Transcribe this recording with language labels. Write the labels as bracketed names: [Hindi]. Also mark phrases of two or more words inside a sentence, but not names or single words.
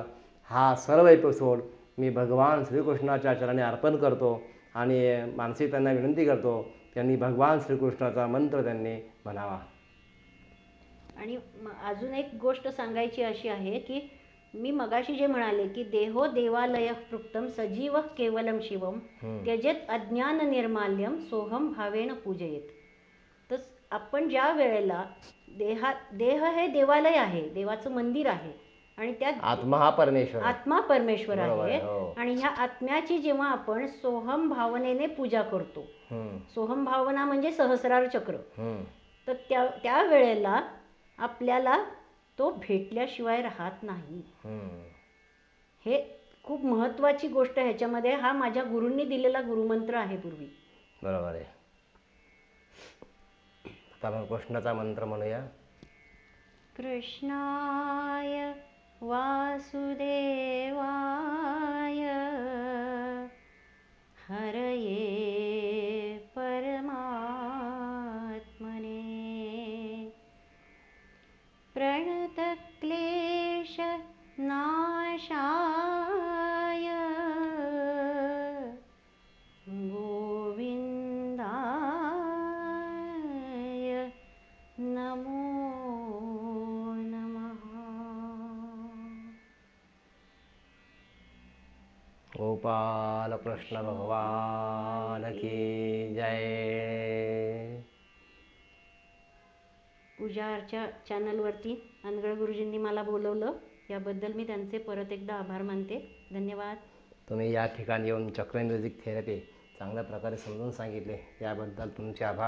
[Marathi] हा सर्व एपिसोड मी भगवान श्रीकृष्णाच्या चरणी अर्पण करतो आणि मानसी त्यांना विनंती करतो त्यांनी भगवान श्रीकृष्णाचा मंत्र त्यांनी म्हणावा. आणि अजून एक गोष्ट सांगायची अशी आहे की मी मगाशी जे म्हणाले की [Sanskrit] देहो देवालय पृक्तम सजीव केवलम शिवम त्यजेत अज्ञान निर्माल्यम सोहम भावेन पूजयेत. [Marathi] तर आपण ज्या वेळेला देह हे देवालय आहे, देवाचं मंदिर आहे आणि त्यात आत्मा हा परमेश्वर आहे. आत्मा परमेश्वर बरोबर आहे. आहे, हो. आणि ह्या आत्म्याची जेव्हा आपण सोहम भावनेने पूजा करतो, सोहम भावना म्हणजे सहस्रार चक्र, तर त्या वेळेला आपल्याला तो भेटल्याशिवाय राहत नाही. हे खूप महत्त्वाची गोष्ट आहे. ह्याच्यामध्ये हा माझ्या गुरूंनी दिलेला गुरुमंत्र आहे पूर्वी. बरोबर आहे. आता आपण कृष्णाचा मंत्र म्हणूया. [Sanskrit] कृष्णाय वासुदेवाय हरये परमात्मने प्रणतक्लेश नाशाय गोविंदाय नमो नमः. [Hindi] गोपाल कृष्ण भगवान की जय. [Marathi] पूजा अर्चा चॅनलवरती अनगळ गुरुजींनी मला बोलवलं, याबद्दल मी त्यांचे परत एकदा आभार मानते. धन्यवाद. तुम्ही या ठिकाणी येऊन चक्र [English] music therapy [Marathi] चांगल्या प्रकारे समजून सांगितले याबद्दल तुमचे आभार.